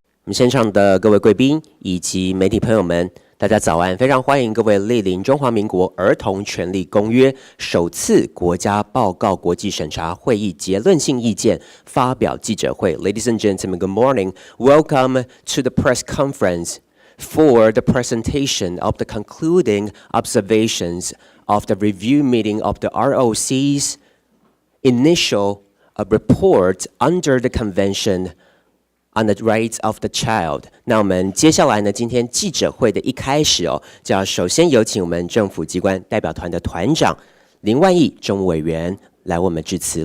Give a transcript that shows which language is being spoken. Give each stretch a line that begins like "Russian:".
Chinese: 现场的各位贵宾以及媒体朋友们，大家早安！非常欢迎各位莅临中华民国儿童权利公约首次国家报告国际审查会议结论性意见发表记者会。
English: Ladies and gentlemen, good morning. Welcome to the press conference for the presentation of the concluding observations of the review meeting of the ROC's initial report under the Convention on the Rights of the Child。
Chinese: 那我们接下来呢，今天记者会的一开始就要首先有请我们政府机关代表团的团长林万益政务委员来为我们致辞。